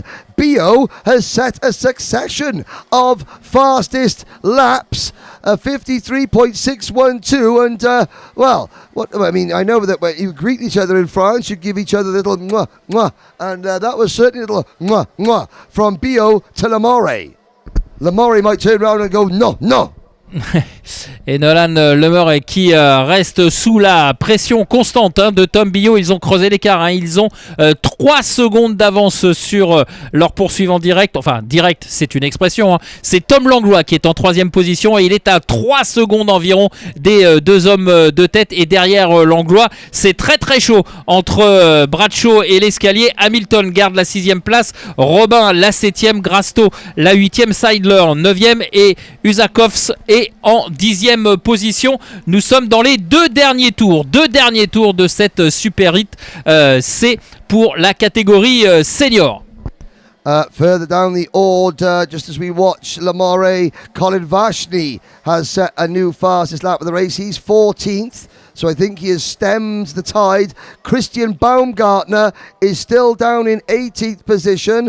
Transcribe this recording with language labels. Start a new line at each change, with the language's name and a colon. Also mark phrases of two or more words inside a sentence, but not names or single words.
English: Bio has set a succession of fastest laps, 53.612, and what I mean, I know that when you greet each other in France, you give each other a little mwah, mwah, and that was certainly a little mwah, mwah from Bio to Lamore. Lamore might turn around and go, no.
French: Et Nolan Lemeur qui reste sous la pression constante de Tom Bio. Ils ont creusé l'écart, ils ont 3 secondes d'avance sur leur poursuivant direct. Enfin direct, c'est une expression, C'est Tom Langlois qui est en 3e position et il est à 3 secondes environ des 2 hommes de tête. Et derrière Langlois, c'est très très chaud entre Bradshaw et l'escalier. Hamilton garde la 6e place, Robin la 7e, Grasto la 8e, Seidler 9e et Usakovs est en 10e position. Nous sommes dans les 2 derniers tours. 2 derniers tours de cette Super Hit. C'est pour la catégorie senior.
English: Further down the order, just as we watch Lamore, Colin Vashni has set a new fastest lap of the race. He's 14th. So I think he has stemmed the tide. Christian Baumgartner is still down in 18th position.